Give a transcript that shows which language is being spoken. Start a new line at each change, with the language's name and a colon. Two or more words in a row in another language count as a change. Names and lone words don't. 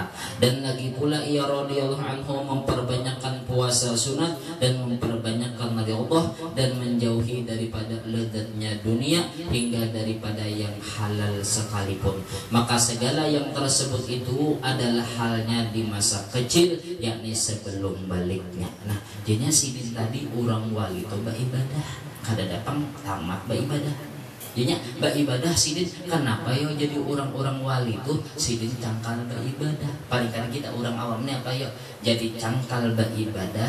Indonesian: Dan lagi pula ia radhiyallahu anhu memperbanyakkan puasa sunat dan memperbanyakkan ridha dan menjauhi daripada lezatnya dunia hingga daripada yang halal sekalipun. Maka segala yang tersebut itu adalah halnya di masa kecil, yakni sebelum baliknya.
Banjar: Nah, jadinya sidin tadi orang wali itu beribadah, kada datang tamat beribadah. Jadinya beribadah sidin, kenapa yo jadi orang-orang wali itu sidin cangkal beribadah. Paling kan kita orang awamnya apa yo jadi cangkal beribadah.